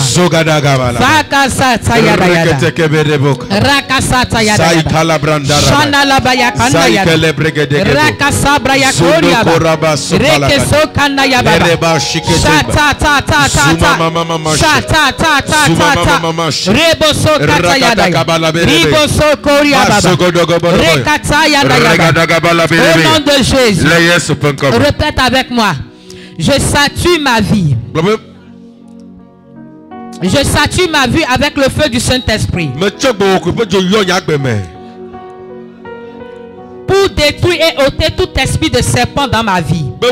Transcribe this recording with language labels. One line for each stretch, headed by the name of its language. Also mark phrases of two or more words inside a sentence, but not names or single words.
French: Zogada gabala. Rakasata yada yada. Rakasata yada yada. Shana la baya kanda yada. Rakasabra ya koria ba. Rekeso kanda yaba. Shata ta ta ta ta. Shata ta ta ta ta. Reboso kata yada. Reboso koria baba. Rekata yada yada. Au nom de Jésus. Répète avec moi. Je satue ma vie. Je satue ma vie avec le feu du Saint-Esprit. Pour détruire et ôter tout esprit de serpent dans ma vie.